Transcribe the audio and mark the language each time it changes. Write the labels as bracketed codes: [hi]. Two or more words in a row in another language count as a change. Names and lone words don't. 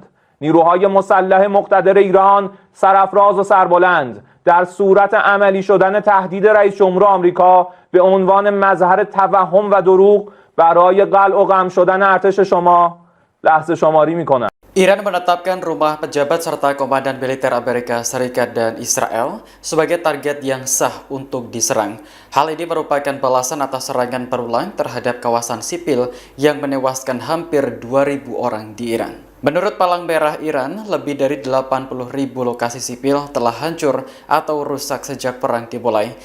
[fa] نیروهای مسلح مقتدر ایران سرافراز و سربلند در صورت عملی شدن تهدید رئیس جمهور آمریکا به عنوان مظهر توهم و دروغ برای قلع و قم شدن ارتش شما لحظه شماری می‌کنند. [id] Iran menetapkan rumah pejabat serta komandan militer Amerika Serikat dan Israel sebagai target yang sah untuk diserang. Hal ini merupakan balasan atas serangan berulang terhadap kawasan sipil yang menewaskan hampir 2.000 orang di Iran. Menurut Palang Merah Iran, lebih dari 80.000 lokasi sipil telah hancur atau rusak sejak perang dimulai.